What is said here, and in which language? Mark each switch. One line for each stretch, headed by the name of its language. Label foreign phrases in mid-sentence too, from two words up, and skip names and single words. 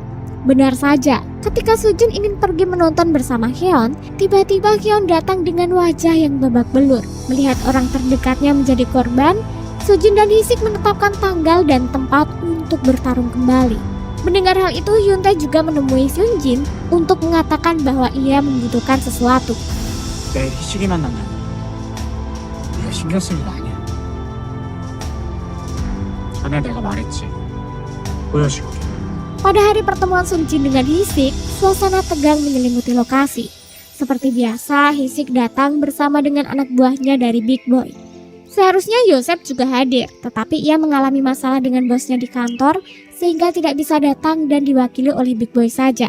Indonesian: Benar saja, ketika Seo Jin ingin pergi menonton bersama Hyun, tiba-tiba Hyun datang dengan wajah yang babak belur. Melihat orang terdekatnya menjadi korban, Seo Jin dan Hisik menetapkan tanggal dan tempat untuk bertarung kembali. Mendengar hal itu, Hyun Tae juga menemui Seon Jin untuk mengatakan bahwa ia membutuhkan sesuatu.
Korean: 내 희식이 만나면 네가 신경 쓸 일 아니야. 전에 내가 말했지. 보여줄게.
Indonesian: Pada hari pertemuan Seon Jin dengan Hisik, suasana tegang menyelimuti lokasi. Seperti biasa, Hisik datang bersama dengan anak buahnya dari Big Boy. Seharusnya Yosef juga hadir, tetapi ia mengalami masalah dengan bosnya di kantor sehingga tidak bisa datang dan diwakili oleh Big Boy saja.